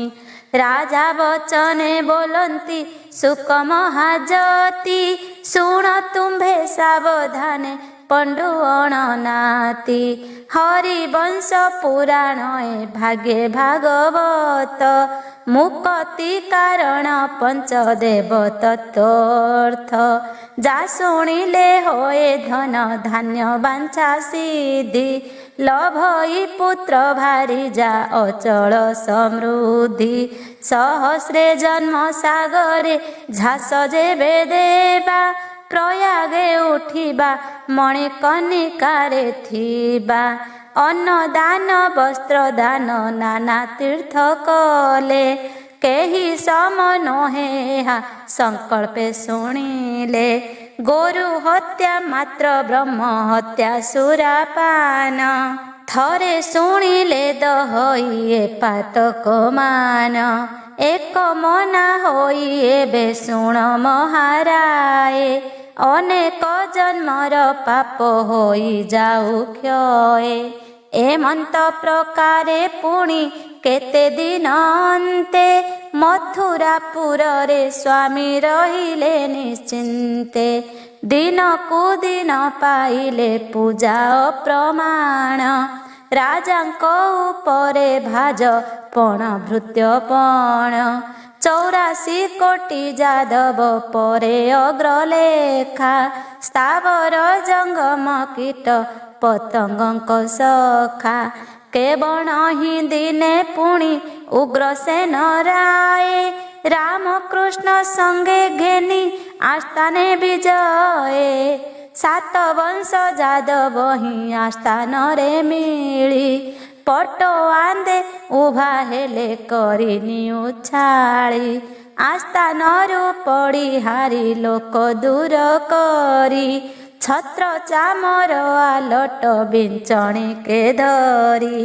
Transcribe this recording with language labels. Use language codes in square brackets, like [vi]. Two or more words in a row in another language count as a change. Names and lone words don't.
[or] ରାଜା ବଚନେ ବୋଲନ୍ତି ଶୁକ ମହାଯତୀ ଶୁଣ ତୁମ୍ଭେ ସାବଧାନେ ପଣ୍ଡୁ ଅଣନାତୀ। ହରିବଂଶ ପୁରାଣ ଭାଗ୍ୟେ ଭାଗବତ ମୁକ୍ତି କାରଣ ପଞ୍ଚଦେବ ତତ୍ତ୍ୱର୍ଥ। ଯା ଶୁଣିଲେ ହୋଏ ଧନ ଧାନ୍ୟ ବାଞ୍ଛା ସିଦ୍ଧି ଲଭଇ ପୁତ୍ର ଭାରି ଯା ଅଚଳ ସମୃଦ୍ଧି। ସହସ୍ରେ ଜନ୍ମ ସାଗରେ ଝାସ ଯେବେ ଦେବା ପ୍ରୟାଗେ ଉଠିବା ମଣିକର୍ଣ୍ଣିକାରେ ଥିବା। ଅନ୍ନ ଦାନ ବସ୍ତ୍ର ଦାନ ନାନା ତୀର୍ଥ କଲେ କେହି ସମ ନହେ ସଂକଳ୍ପେ ଶୁଣିଲେ। ଗୋରୁ ହତ୍ୟା ମାତ୍ର ବ୍ରହ୍ମ ହତ୍ୟା ସୁରାପାନ ଥରେ ଶୁଣିଲେ ଦହଇଏ ପାତକ ମାନ। ଏକ ମନା ହୋଇ ଏବେ ଶୁଣ ମହାରାଏ ଅନେକ ଜନ୍ମର ପାପ ହୋଇ ଯାଉ କ୍ଷୟେ। ଏମନ୍ତ ପ୍ରକାରେ ପୁଣି କେତେ ଦିନ ଅନ୍ତେ ମଥୁରାପୁର ରେ ସ୍ୱାମୀ ରହିଲେ ନିଶ୍ଚିନ୍ତେ। ଦିନ କୁ ଦିନ ପାଇଲେ ପୂଜା ପ୍ରମାଣ ରାଜାଙ୍କୁ ଉପରେ ଭାଜ ପଣ ଭୃତ୍ୟପଣ। 84 କୋଟି ଯାଦବ ପରେ ଅଗ୍ରଲେଖା ସ୍ଥାବର ଜଙ୍ଗମ କୀଟ ପତଙ୍ଗକ ସଖା। କେବଣ ହି ଦିନେ ପୁଣି ଉଗ୍ରସେନ ରାୟ ରାମକୃଷ୍ଣ ସଙ୍ଗେ ଘେନି ଆସ୍ଥାନେ ବିଜୟେ। 7 ବଂଶ ଯାଦବ ହି ଆସ୍ଥାନ ରେ ମିଳି ପଟୋ ଆନ୍ଦେ ଉଭା ହେଲେ କରିନି ଉଛାଳି। ଆସ୍ଥାନରୁ ପଡ଼ି ହାରି ଲୋକ ଦୂର କରି ଛତ୍ର ଚାମର ଆଲଟ ବିଞ୍ଚଣୀ କେ ଧରି।